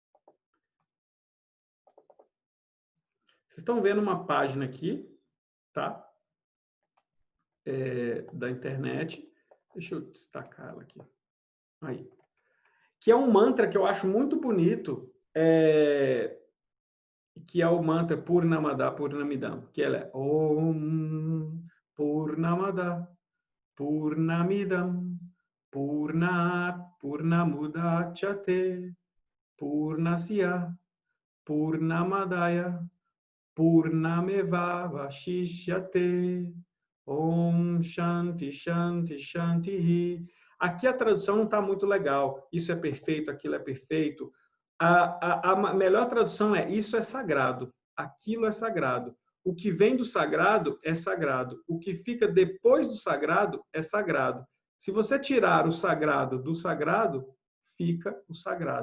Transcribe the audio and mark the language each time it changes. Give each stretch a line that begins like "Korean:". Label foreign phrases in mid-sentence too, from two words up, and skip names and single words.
Portuguese: Vocês estão vendo uma página aqui, tá? Da internet. Deixa eu destacar ela aqui. Aí. Que é um mantra que eu acho muito bonito, que é o mantra
Sanskrit: Purnamada Purnamidam,
Portuguese: que ela é
Sanskrit: Om Purnamada Purnamidam Purnat Purnamudachyate Purnasya Purnamadaya Purnameva Vashishyate Om Shanti Shanti Shanti.
Portuguese: Aqui a tradução não está muito legal. Isso é perfeito, aquilo é perfeito. A melhor tradução é isso é sagrado, aquilo é sagrado. O que vem do sagrado é sagrado. O que fica depois do sagrado é sagrado. Se você tirar o sagrado do sagrado, fica o sagrado.